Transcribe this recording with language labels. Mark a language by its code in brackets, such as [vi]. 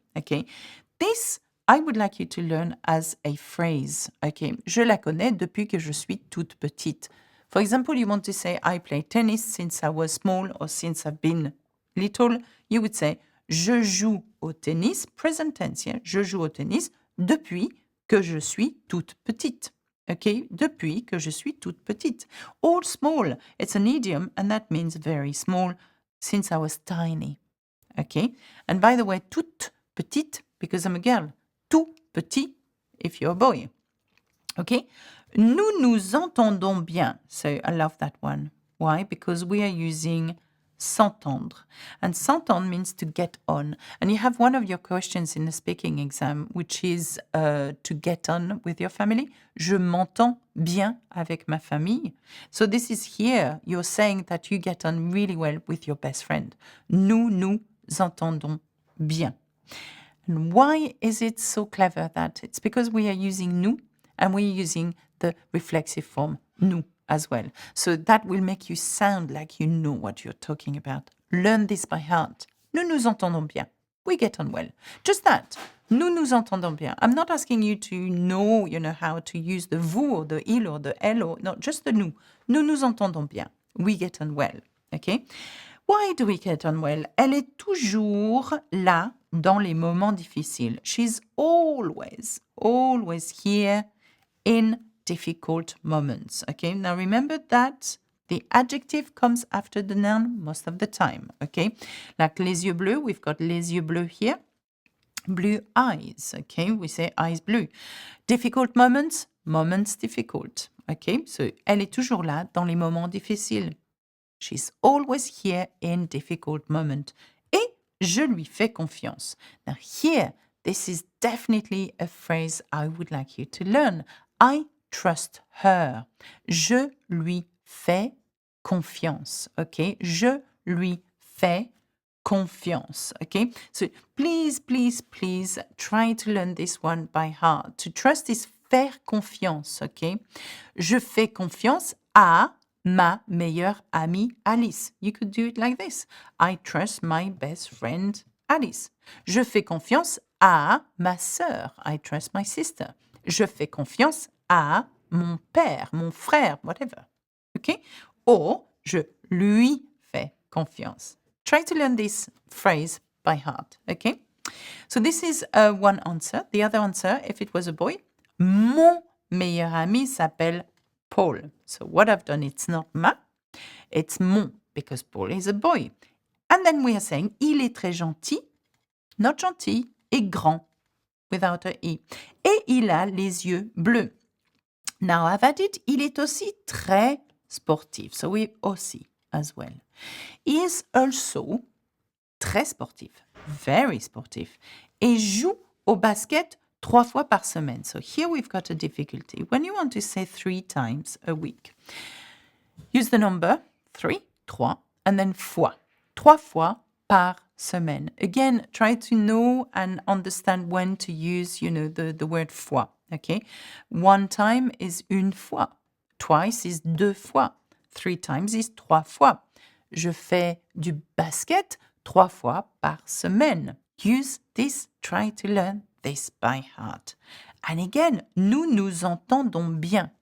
[en] Okay, this I would like you to learn as a phrase. [fr] Okay, je la connais depuis que je suis toute petite. [en] For example, you want to say I play tennis since I was small or since I've been little. You would say [fr] je joue au tennis, [en] present tense. Yeah? [fr] Je joue au tennis depuis que je suis toute petite. Okay, depuis que je suis toute petite. [en] All small. It's an idiom and that means very small since I was tiny. Okay, and by the way, [fr] toute petite [en] because I'm a girl. [fr] Tout petit [en] if you're a boy. [fr] Okay, nous nous entendons bien. [en] So I love that one. Why? Because we are using s'entendre. And s'entendre means to get on. And you have one of your questions in the speaking exam, which is to get on with your family. [fr] Je m'entends bien avec ma famille. [en] So this is here. You're saying that you get on really well with your best friend. [fr] Nous nous entendons bien. [en] And why is it so clever that? It's because we are using nous and we're using the reflexive form nous as well. So that will make you sound like you know what you're talking about. Learn this by heart. [fr] Nous nous entendons bien. [en] We get on well. Just that. [fr] Nous nous entendons bien. [en] I'm not asking you to know, how to use the vous or the il or the elle or no, just the nous. [fr] Nous nous entendons bien. [en] We get on well. Okay? Why do we get on well? [fr] Elle est toujours là dans les moments difficiles. [en] She's always here in difficult moments. Okay, now remember that the adjective comes after the noun most of the time. Okay, like [fr] les yeux bleus, [en] we've got les yeux bleus here. Blue eyes. Okay, we say eyes blue. Difficult moments, moments difficult. [fr] Okay, so elle est toujours là dans les moments difficiles. [en] She's always here in difficult moments. [fr] Et je lui fais confiance. [en] Now here, this is definitely a phrase I would like you to learn. I trust her. [fr] Je lui fais confiance. [en] Okay? [fr] Je lui fais confiance. Okay? [en] So please try to learn this one by heart. To trust is [fr] faire confiance. [en] Okay? [fr] Je fais confiance à ma meilleure amie Alice. [en] You could do it like this. I trust my best friend Alice. [fr] Je fais confiance à ma sœur. [en] I trust my sister. [fr] Je fais confiance à mon père, mon frère, whatever. Okay? Or, je lui fais confiance. [en] Try to learn this phrase by heart. Okay? So this is one answer. The other answer, if it was a boy, [fr] mon meilleur ami s'appelle Paul. [en] So what I've done, it's not ma, it's mon, because Paul is a boy. And then we are saying, [fr] il est très gentil, [en] not gentil, [fr] et grand, [en] without a i. [fr] Et il a les yeux bleus. [en] Now I've added, [fr] il est aussi très sportif. [en] So we aussi as well. He is also [fr] très sportif, [en] very sportif, [fr] et joue au basket 3 fois par semaine. [en] So here we've got a difficulty. When you want to say 3 times a week, use the number 3, and then fois. [fr] 3 fois par semaine. [en] Again, try to know and understand when to use, the word fois. Okay? 1 time is [fr] une fois. [en] Twice is [fr] 2 fois. [en] 3 times is [fr] 3 fois. Je fais du basket 3 fois par semaine. [en] Use this, try to learn this by heart. [fr] And again, nous nous entendons bien.